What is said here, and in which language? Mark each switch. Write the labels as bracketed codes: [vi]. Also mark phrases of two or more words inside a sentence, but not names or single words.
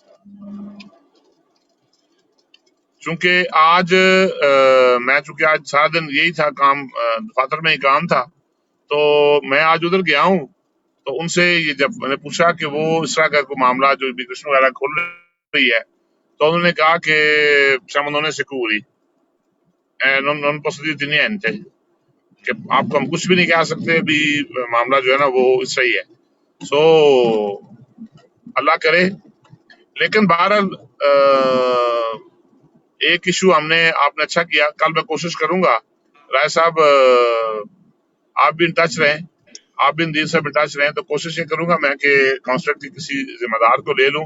[ur] چونکہ آج میں چونکہ آج سارا دن یہی تھا کام، دفاتر میں ہی کام تھا، تو میں آج ادھر گیا ہوں، تو ان سے یہ جب میں نے پوچھا کہ وہ اس طرح کا کوئی معاملہ جو امیگریشن وغیرہ کھول رہی ہے، تو انہوں نے کہا کہ [it] siamo non sicuri non posso dirti niente، [ur] کہ آپ کو ہم کچھ بھی نہیں کہہ سکتے، ابھی معاملہ جو ہے نا وہ اس صحیح ہے۔ سو اللہ کرے، لیکن بہرحال ایک ایشو ہم نے، آپ نے اچھا کیا، کل میں کوشش کروں گا رائے صاحب، آپ بھی [en] in touch [ur] رہیں، آپ بھی ندیم صاحب [en] in touch [ur] رہیں، تو کوشش یہ کروں گا میں کہ کانسلیٹ کی کسی ذمہ دار کو لے لوں۔